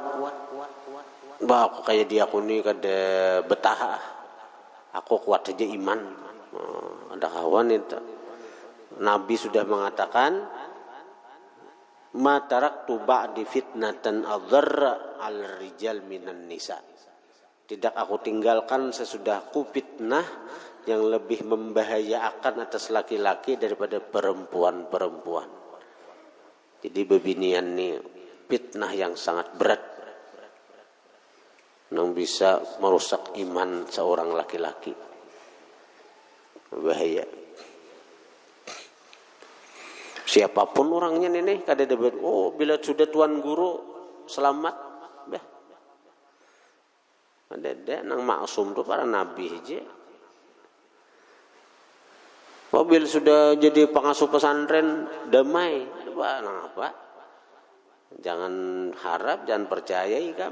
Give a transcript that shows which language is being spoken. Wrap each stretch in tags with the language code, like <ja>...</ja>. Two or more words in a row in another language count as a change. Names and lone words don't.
<bjn>Bah, aku kayak dia, aku nih kada betah. Aku kuat saja iman. Ada kawan itu. Nabi sudah mengatakan,</bjn> <ar>"ما تركت بعدي فتنة أضر على الرجال من النساء."</ar> <bjn>Tidak aku tinggalkan sesudahku fitnah yang lebih membahayakan atas laki-laki daripada perempuan-perempuan. Jadi bebinian ini fitnah yang sangat berat yang bisa merusak iman seorang laki-laki. Bahaya. Siapapun orangnya nenek kada debat. Oh, bila sudah tuan guru selamat, bah. Ada nang maksum tu para nabi aja. Mobil sudah jadi pengasuh pesantren damai, apa? Jangan harap, jangan percaya ikam.</bjn>